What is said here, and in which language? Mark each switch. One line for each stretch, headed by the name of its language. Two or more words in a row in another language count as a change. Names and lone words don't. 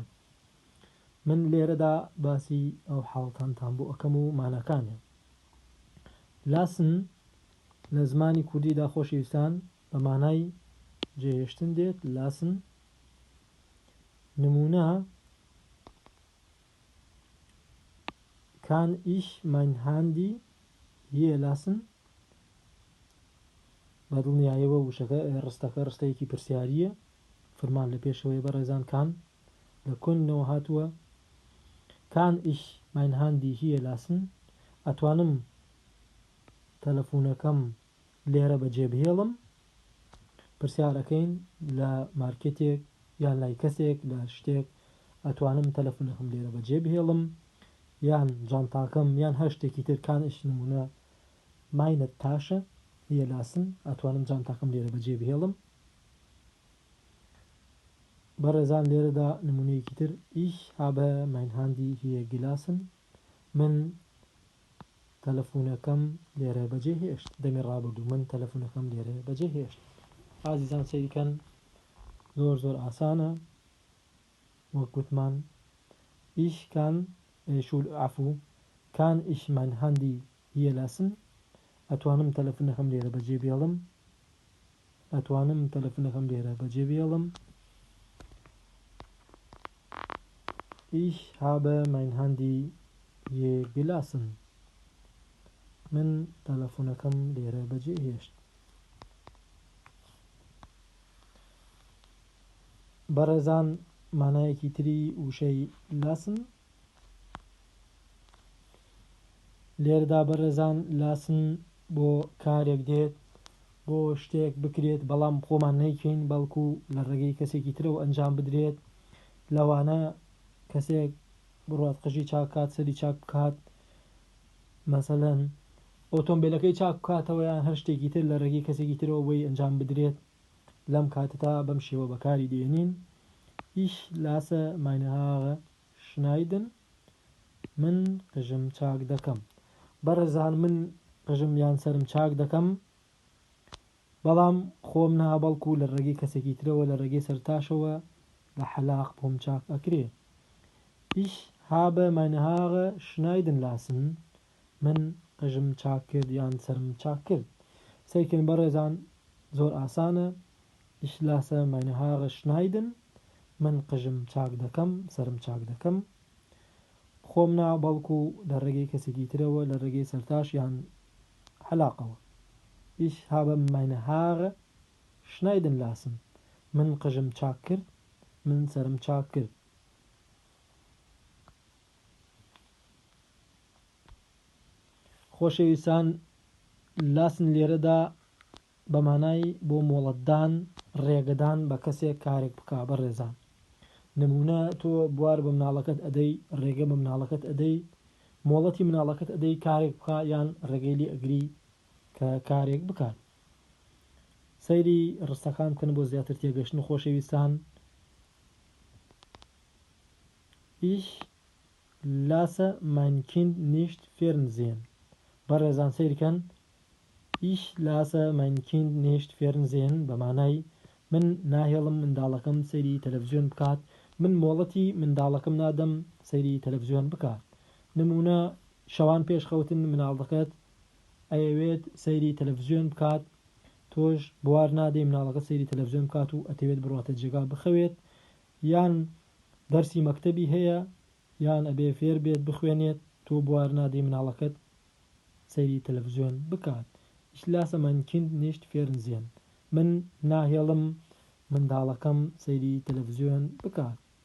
Central Kurdish: من لێرەدا باسی ئەو حاڵەتانتان بۆ ئەەکەم و ماناکانێ. لاسن لە زمانی کوردیدا خۆشەویستان بە مانای جێهێشتن دێت.
German: لاسن نمونە kann ich mein Handy hier lassen؟
Central Kurdish: بە دڵنیایەوە وشەکە ڕستەکە ڕستەیەکی پرسیاریە، فەرمان لە پێشەوەی بەڕێزان کان لە کۆنەوە هاتووە.
German: kann ich mein Handy hier lassen؟
Central Kurdish: ئەتوانم تەلەفۆنەکەم لێرە بەجێبهێڵم؟ پرسیارەکەین لە مارکێتێک یان لای کەسێک لە شتێک ئەتوانم تەلەفۆنەکەم لێرە بەجێبهێڵم، یان جانتاکەم یان هەر شتێکی تر.
German: kann ich نمونە meine Tasche hier lassen؟
Central Kurdish: ئەتوانم جانتاکەم لێرە بەجێبهێڵم. بەڕێزان لێرەدا نمونەیەکی تر،
German: ich habe mein Handy hier gelassen؟
Central Kurdish: من تەلەفۆنەکەم لێرە بەجێهێشت، دەمی ڕابردوو من تەلەفۆنەکەم لێرە بەجێهێشت. ئازیزان سەیریکەن، زۆر ئاسانە. وەک گوتمان،
German: ich kann kann ich mein Handy hier lassen؟
Central Kurdish: ئەتوانم تەلەفۆنەکەم لێرە بەجێبهێڵم، ئەتوانم تەلەفۆنەکەم لێرە بەجێبهێڵم.
German: ich habe mein Handy hier gelassen؟
Central Kurdish: من تەلەفۆنەکەم لێرە بەجێهێشت. بەڕێزان، مانایەکی تری وشەی لاسن لێرەدا بەڕێزان لاسن بۆ کارێک دێت، بۆ شتێک بکرێت بەڵام خۆمان نەیکەین، بەڵکو لە ڕێگەی کەسێکی ترەوە ئەنجام بدرێت. لەوانە کەسێک بڕات قژی چاکات، سەری چاک بکات، مەسەلەن ئۆتۆمبیلەکەی چاک بکاتەوە یان هەر شتێکی تر لە ڕێگەی کەسێکی ترەوە بۆی ئەنجام بدرێت. لەم کاتەدا بەم شێوە بەکاری دێنین.
German: ich lasse meine Haare schneiden؟
Central Kurdish: من قژم چاک دەکەم. بەڕێزان، من قژم یان سەرم چاک دەکەم، بەڵام خۆم نا، بەڵکو لە ڕێگەی کەسێکی ترەوە لە ڕێگەی سەرتاشەوە لە حەلاق بۆم چاک ئەکرێ.
German: ich habe meine Haare schneiden lassen؟
Central Kurdish: من قژم چاک کرد یان سەرم چاک کرد. سەیرکەن بەڕێزان، زۆر ئاسانە.
German: ich lasse meine Haare schneiden؟
Central Kurdish: من قژم چاک دەکەم، سەرم چاک دەکەم، خۆم نا، بەڵکو لە ڕێگەی کەسێکی ترەوە لە ڕێگەی سەرتاش یان حەلاقەوە.
German: ich habe meine Haare schneiden lassen؟
Central Kurdish: من قژم چاک کرد، من سەرم چاک کرد. خۆشەویستان، لاسن لێرەدا بە مانای بۆ مۆڵەتدان، ڕێگەدان بە کەسێک کارێک بکا. بەڕێزان، نمونە تۆ بوار بە مناڵەکەت ئەدەی، ڕێگە بە مناڵەکەت ئەدەی، مۆڵەتی مناڵەکەت ئەدەی کارێک بکا یان ڕێگەی لێ ئەگری کە کارێک بکات. سەیری ڕستەکان بکەن بۆ زیاتر تێگەشتن. خۆشەویستان،
German: ich lasse mein Kind nicht fernsehen؟
Central Kurdish: بەڕێزان سەیرکەن،
German: ich lasse mein Kind nicht fernsehen
Central Kurdish: بە مانای من ناهێڵم منداڵەکەم سەیری تەلەڤیزیۆن بکات، من مۆڵەتی منداڵەکەم نادەم سەیری تەلەڤیزیۆن بکات. نمونە شەوان پێش خەوتن مناڵەکەت ئەیەوێت سەیری تەلەڤیزیۆن بکات، تۆش بوار نادەی مناڵەکە سەیری تەلەڤیزیۆن بکات و ئەتەوێت بڕاتە جێگا بخەوێت یان دەرسی مەکتەبی هەیە یان ئەبێ فێر بێت بخوێنێت تۆ بوار نادەی مناڵەکەت سەیری تەلەڤیزیۆن بکات
German: ich lasse mein Kind nicht fernsehen
Central Kurdish: من ناهێڵم منداڵەکەم سەیری تەلەڤیزیۆن بکات